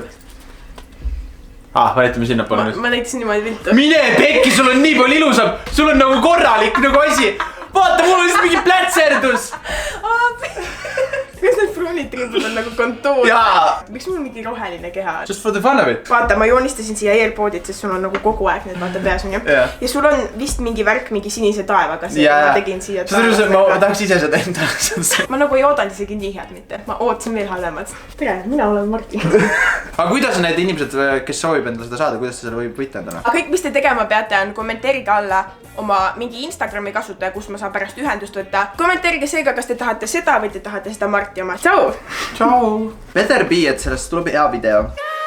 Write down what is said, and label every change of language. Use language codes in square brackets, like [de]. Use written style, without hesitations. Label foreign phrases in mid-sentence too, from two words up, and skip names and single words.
[et] Vahetame sinna poole nüüd. Ma näitasin niimoodi viltu. Mine pekki, sul on nii palju ilusam. Sul on nagu korralik nagu asi. Vaata, mul on lihtsalt mingi plätserdus. Kas need pruunitribud on nagu kontuur? Jaa. Miks mul mingi roheline keha? [en] Just for the fun of it. [et] Vaata, ma joonistasin siia AirPodid, sest sul on nagu kogu aeg need vaata peas on ju. Ja sul on vist mingi värk mingi sinise taevaga. Ma tegin siia. Ma tahaks ise seda enda. Ma nagu ei oodanud isegi nii head mitte. Ma ootasin veel halvemad. Tere, mina olen Martin. Aga kuidas need inimesed, kes soovib endale seda saada, kuidas seda võib võita endale? Aga kõik, mis te tegema peate, on kommenteerige alla oma mingi Instagrami kasutaja, kus ma saan pärast ühendust võtta. Kommenteerige seega, kas te tahate seda või te tahate seda Marti oma. Tšau! Tšau! [en] Better be, [et] et sellest tuleb hea video.